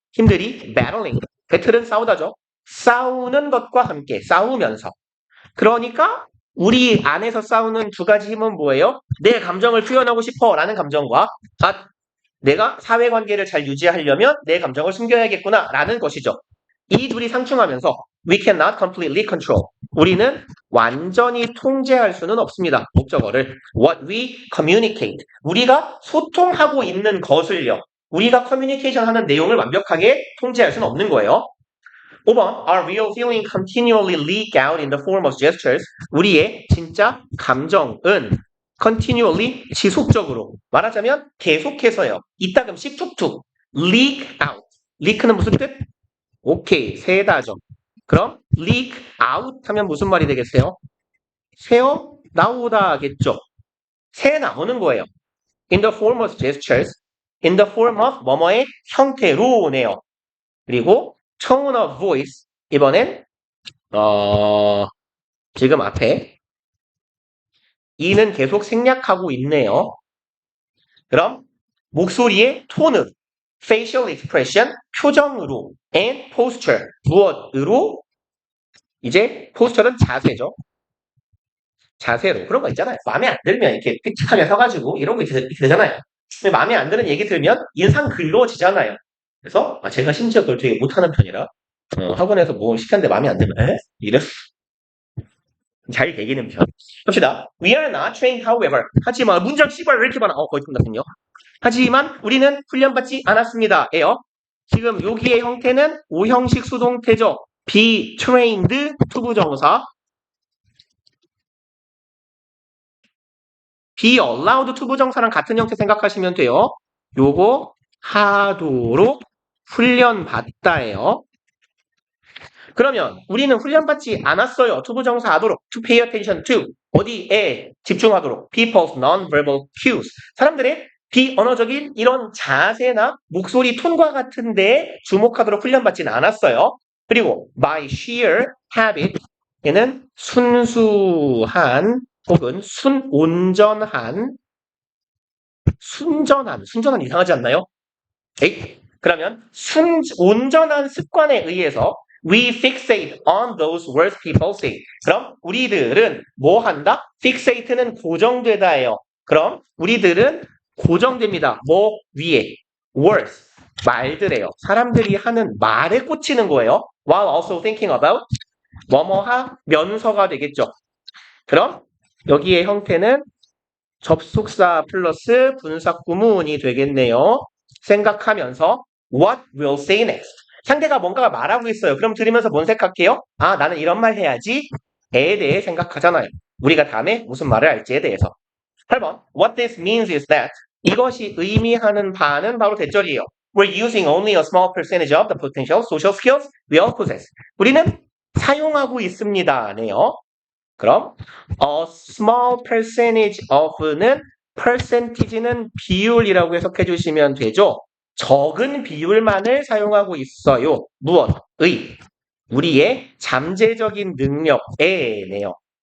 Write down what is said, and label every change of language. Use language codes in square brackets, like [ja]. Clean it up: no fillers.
[ko] 힘들이 battling, 배틀은 싸우다죠. 싸우는 것과 함께 싸우면서. 그러니까 우리 안에서 싸우는 두 가지 힘은 뭐예요? 내 감정을 표현하고 싶어 라는 감정과 내가 사회관계를 잘 유지하려면 내 감정을 숨겨야겠구나 라는 것이죠. 이 둘이 상충하면서 [en] we cannot completely control. [ko] 우리는 완전히 통제할 수는 없습니다. 목적어를 [en] what we communicate. [ko] 우리가 소통하고 있는 것을요. 우리가 커뮤니케이션 하는 내용을 완벽하게 통제할 수는 없는 거예요. [en] 5번 Our real feeling continually leak out in the form of gestures. [ko] 우리의 진짜 감정은 continually 지속적으로 말하자면 계속해서요. 이따금씩 툭툭 [en] leak out. [ko] leak는 무슨 뜻? 오케이, 새다죠. 그럼 leak out 하면 무슨 말이 되겠어요? 새어 나오다겠죠. 새 나오는 거예요. [en] In the form of gestures, in the form of [ko] 뭐뭐의 형태로네요. 그리고 [en] tone of voice [ko] 이번엔 지금 앞에 이는 계속 생략하고 있네요. 그럼 목소리의 톤은 [en] facial expression [ko] 표정으로 [en] and posture [ko] 무엇으로 이제 posture는 자세죠. 자세로 그런 거 있잖아요. 마음에 안 들면 이렇게 삐끗하게 서가지고 이런 거 이렇게 되잖아요. 근데 마음에 안 드는 얘기 들으면 인상 글러지잖아요. 그래서 제가 심지어 그걸 되게 못하는 편이라 학원에서 뭐 시켰는데 마음에 안 들면 이래 잘 개기는 편. 봅시다. [en] We are not trained, however. [ko] 하지만 문장 씨발 왜 이렇게 많아? 거의 끝났군요. 하지만 우리는 훈련받지 않았습니다. 에요. 지금 여기의 형태는 오형식 수동태죠. be trained 투부정사. be allowed 투부정사랑 같은 형태 생각하시면 돼요. 요거 하도록 훈련받다예요. 그러면 우리는 훈련받지 않았어요. 투부정사 하도록 [en] to pay attention to [ko] 어디에 집중하도록 [en] people's non-verbal cues [ko] 사람들의 비언어적인 이런 자세나 목소리 톤과 같은 데에 주목하도록 훈련받지는 않았어요. 그리고 [en] by sheer habit [ko] 얘는 순수한 혹은 온전한, 순전한 이상하지 않나요? 에이, 그러면 온전한 습관에 의해서 [en] we fixate on those words people say. [ko] 그럼 우리들은 뭐 한다? fixate는 고정되다예요. 그럼 우리들은 고정됩니다. 뭐 위에? words, 말들에요. 사람들이 하는 말에 꽂히는 거예요. [en] while also thinking about [ko] 뭐뭐하면서가 되겠죠. 그럼 여기의 형태는 접속사 플러스 분사구문이 되겠네요. 생각하면서 [en] what will say next. [ko] 상대가 뭔가 말하고 있어요. 그럼 들으면서 뭔 생각해요? 아, 나는 이런 말 해야지. 에 대해 생각하잖아요. 우리가 다음에 무슨 말을 할지에 대해서. 8번. [en] What this means is that [ko] 이것이 의미하는 바는 바로 대절이에요. [en] We're using only a small percentage of the potential social skills we all possess. [ko] 우리는 사용하고 있습니다네요. 그럼 [en] a small percentage of [ko] 는 percentage는 비율이라고 해석해 주시면 되죠. 적은 비율만을 사용하고 있어요. 무엇? 우리의 잠재적인 능력에네요.